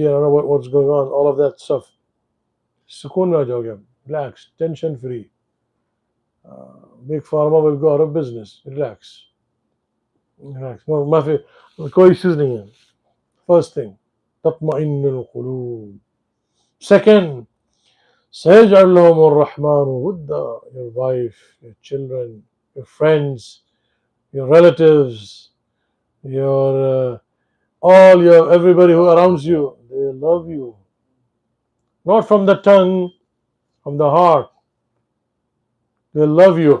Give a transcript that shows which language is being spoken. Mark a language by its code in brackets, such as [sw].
[en] I don't know what's going on, all of that stuff. [hi] Sukoon mein aa jaoge, [en] relax, tension free. Big pharma will go out of business. Relax. No, mafi, [hi] koi issues nahi hai. [en] First thing, [ar] تطمئن القلوب. [en] Second, [ar] سيجعل لهم الرحمن ودا. [en] Your wife, your children, your friends, your relatives, your everybody who surrounds you, they love you. Not from the tongue, from the heart. They love you.